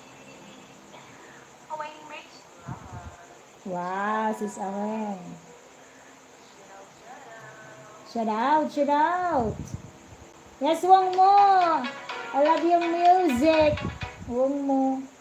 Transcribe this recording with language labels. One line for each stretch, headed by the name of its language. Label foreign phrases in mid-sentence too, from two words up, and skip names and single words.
English: Away makes love. Wow, Sis Awen. Shout out. Shout out. Yes, Wong Mo. I love your music. Wong Mo.